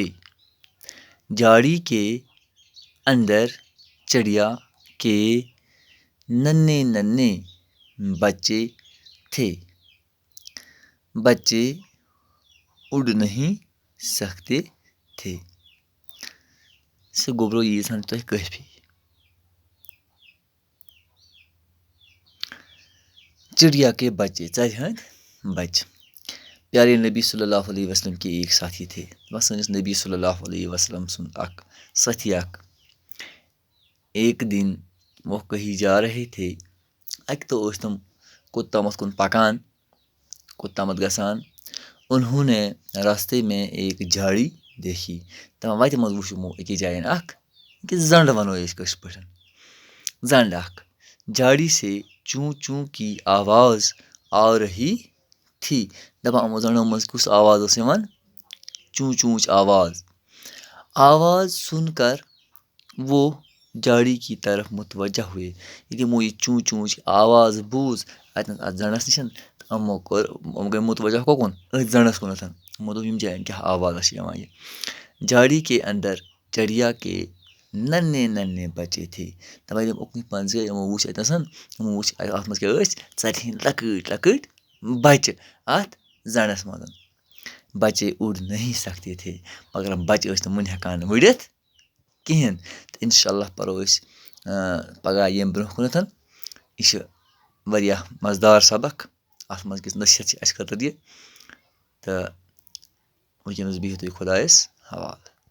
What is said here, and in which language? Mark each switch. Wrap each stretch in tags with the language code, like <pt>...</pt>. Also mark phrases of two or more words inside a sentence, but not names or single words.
<ur>جھاڑی کے اندر چڑیا کے ننھے ننھے بچے تھے. بچے اڑ نہیں سکتے تھے.</ur> <ks>سُہ گوٚبرو ییٖژ ہن تۄہہِ کٲفی.</ks> <ur>چڑیا کے بچے،</ur> <ks>ژرِ ہٕنٛدۍ بچہِ.</ks> <ur>پیارے نبی</ur> <ar>صلی اللہ علیہ وسلم</ar> <ur>کے ایک ساتھی تھے.</ur> <ks>سٲنِس نبی</ks> <ar>صلی اللہ علیہ وسلم</ar> <ks>سُنٛد اکھ سٲتھی اکھ.</ks> <ur>ایک دن وہ کہیں جا رہے تھے.</ur> <ks>اَکہِ دۄہ ٲسۍ تِم کوٚت تامَتھ کُن پَکان، کوٚت تامَتھ گژھان.</ks> <ur>انہوں نے راستے میں ایک جھاڑی دیکھی.</ur> <ks>دَپان وَتہِ منٛز وٕچھ یِمو أکِس جایَن اکھ زنٛڈ وَنو أسۍ کٲشِر پٲٹھۍ، زنٛڈ اکھ.</ks> <ur>جھاڑی سے چوں چوں کی آواز آ رہی تھی.</ur> <ks>دَپان یِمو زنٛڈو منٛز کُس آواز ٲس یِوان؟ چوں چوںچ آواز.</ks> <ur>آواز سن کر وہ جھاڑی کی طرف متوجہ ہوئے.</ur> <ks>ییٚلہِ یِمو یہِ چوں چوںچ آواز بوٗز اَتٮ۪ن اَتھ زنٛڈَس نِش تہٕ یِم گٔے متوجہ کوکُن أتھۍ زنٛڈَس کُنَتھ. یِمو دوٚپ یِم جایَن کیٛاہ آوازا چھِ یِوان یہِ.</ks> <ur>جھاڑی کے اندر چڑیا کے ننھے ننھے بچے تھے.</ur> <ks>دَپان ییٚلہِ یِم اُکنُے پہن گٔے یِمو وٕچھ اَتٮ۪تھ، یِمو وٕچھ اَتھ منٛز کیٛاہ ٲسۍ ژَرِ ہِنٛدۍ لۄکٕٹۍ لۄکٕٹۍ بچہِ اَتھ زنٛڈَس منٛز.</ks> <ur>بچے اُڑ نہیں سکتے تھے،</ur> <ks>مگر بچہِ ٲسۍ نہٕ وٕنہِ ہٮ۪کان وٕڑِتھ کِہیٖنۍ. تہٕ</ks> <ar>اِنشاء اللہ</ar> <ks>پَرو أسۍ پگاہ ییٚمہِ برونٛہہ کُنَتھ. یہِ چھِ واریاہ مزٕدار سبق. اَتھ منٛز کِژھ نصیحت چھِ اَسہِ خٲطرٕ یہِ. تہٕ وٕنکٮ۪نَس بِہِو تُہۍ خۄدایَس حوالہٕ.</ks>